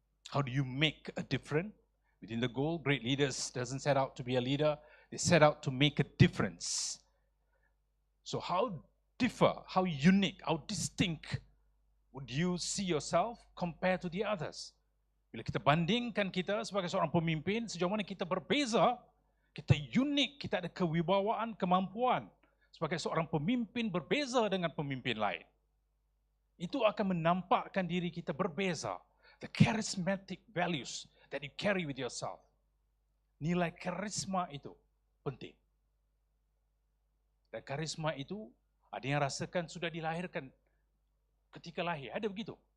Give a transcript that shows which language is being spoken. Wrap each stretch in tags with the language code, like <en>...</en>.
<en>How do you make a difference within the goal? Great leaders doesn't set out to be a leader, they set out to make a difference. So how differ, how unique, how distinct would you see yourself compared to the others?</en> <ms>Bila kita bandingkan kita sebagai seorang pemimpin, sejauh mana kita berbeza, kita unik, kita ada kewibawaan, kemampuan sebagai seorang pemimpin berbeza dengan pemimpin lain. Itu akan menampakkan diri kita berbeza.</ms> <en>The charismatic values that you carry with yourself.</en> <ms>Nilai karisma itu penting. Dan karisma itu ada yang rasakan sudah dilahirkan ketika lahir. Ada begitu.</ms>